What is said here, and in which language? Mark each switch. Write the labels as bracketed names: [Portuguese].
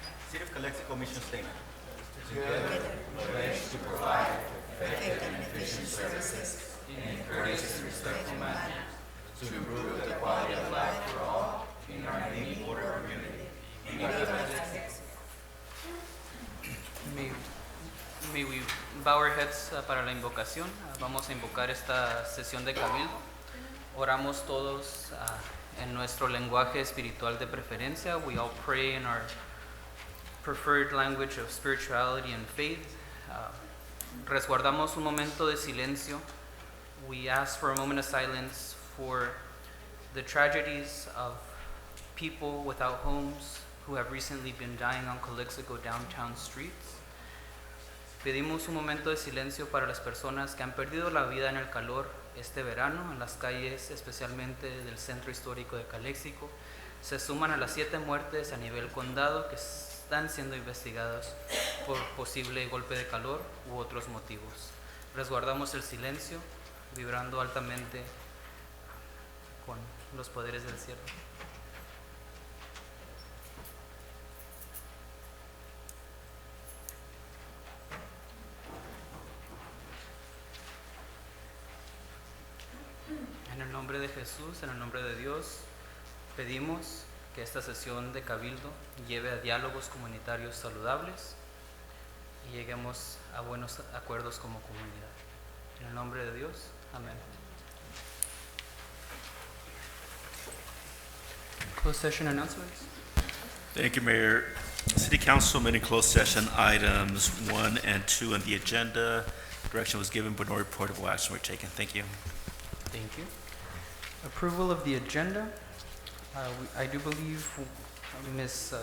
[English] City of Calexico mission statement. Together, we pledge to provide effective and efficient services in a courteous and respectful manner to improve the quality of life for all in our neighborhood community. May we bow our heads [Spanish] para la invocación. Vamos a invocar esta sesión de cabildo. Oramos todos en nuestro lenguaje espiritual de preferencia. [English] We all pray in our preferred language of spirituality and faith. [Spanish] Resguardamos un momento de silencio. [English] We ask for a moment of silence for the tragedies of people without homes who have recently been dying on Calexico downtown streets. [Spanish] Pedimos un momento de silencio para las personas que han perdido la vida en el calor este verano en las calles, especialmente del centro histórico de Calexico. Se suman a las 7 muertes a nivel condado que están siendo investigadas por posible golpe de calor u otros motivos. Resguardamos el silencio, vibrando altamente con los poderes del cielo. En el nombre de Jesús, en el nombre de Dios, pedimos que esta sesión de Cabildo lleve a diálogos comunitarios saludables y lleguemos a buenos acuerdos como comunidad. En el nombre de Dios, amén. [English] Closed session announcements. Thank you, Mayor. City Council meeting closed session items 1 and 2 on the agenda. Direction was given, but no reportable action were taken. Thank you. Thank you. Approval of the agenda. I do believe Ms.